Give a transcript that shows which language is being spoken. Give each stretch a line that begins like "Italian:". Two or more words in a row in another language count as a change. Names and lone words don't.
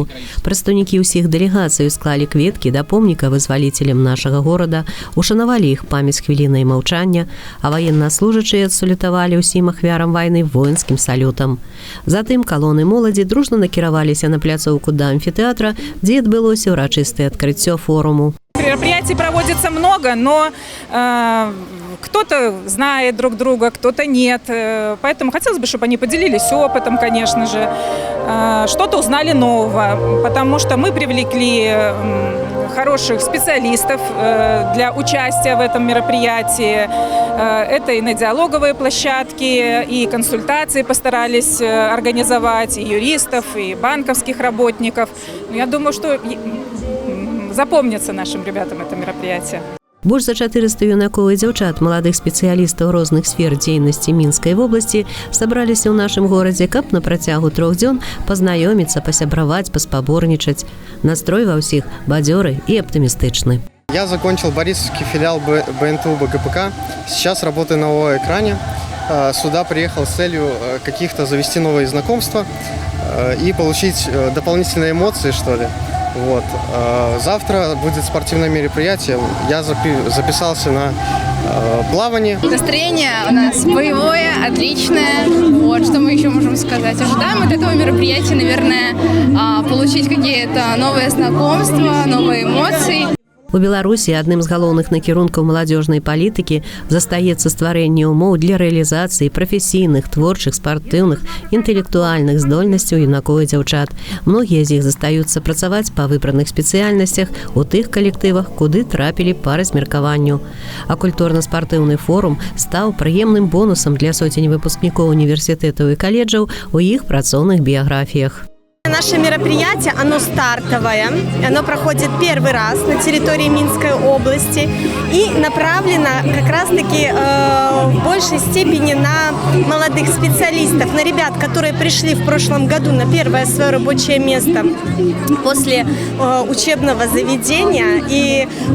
Belarusian: Прадстаўнікі ўсіх дэлегацый склалі кветкі да помніка вызваліцелям нашага горада, ушанавалі іх памяць хвілінай маўчання, а ваеннаслужачыя адсалютавалі ўсім ахвярам вайны
Russian: воинским салютам.
Belarusian: Затым калоны моладзі дружна накіраваліся на пляцоўку да амфітэатра, дзе адбылося ўрачыстае адкрыццё форуму.
Russian: Мероприятий проводится много, но кто-то знает друг друга, кто-то нет. Поэтому хотелось бы, чтобы они поделились опытом, конечно же, что-то узнали нового, потому что мы привлекли хороших специалистов для участия в этом мероприятии. Это и на диалоговые площадки, и консультации постарались организовать, и юристов, и банковских работников. Я думаю, что запомнится нашим ребятам это мероприятие.
Belarusian: Больш за 400 юнакоў і дзяўчат, маладых спецыялістаў розных сфер дзейнасці Мінскай вобласці сабраліся ў нашым горадзе, каб на працягу 3 дзён пазнаёміцца, пасябраваць, паспаборнічаць. Настрой ва ўсіх бадзёры і аптымістычны.
Russian: Я закончил Борисовский филиал БНТУ БГПК. Сейчас работаю на ООО-экране. Сюда приехал с целью каких-то завести новые знакомства и получить дополнительные эмоции, что ли. Вот. Завтра будет спортивное мероприятие. Я записался на плавание. Настроение у нас боевое, отличное. Вот, что мы еще можем сказать. Ожидаем от этого мероприятия, наверное, получить какие-то новые знакомства, новые эмоции.
Belarusian: У Беларусі адным з галоўных накірункаў маладзёжнай палітыкі застаецца стварэнне ўмоў для рэалізацыі прафесійных, творчых, спартыўных, інтэлектуальных здольнасцяў юнакоў і дзяўчат. Многія з іх застаюцца працаваць па выбраных спецыяльнасцях у тых калектывах, куды трапілі па размеркаванню. А культурна-спартыўны форум стаў прыемным бонусам для сотень выпускнікоў універсітэтаў і каледжаў у іх працоўных биографиях.
Russian: Наше мероприятие, оно стартовое, оно проходит первый раз на территории Минской области и направлено как раз-таки в большей степени на молодых специалистов, на ребят, которые пришли в прошлом году на первое свое рабочее место после учебного заведения и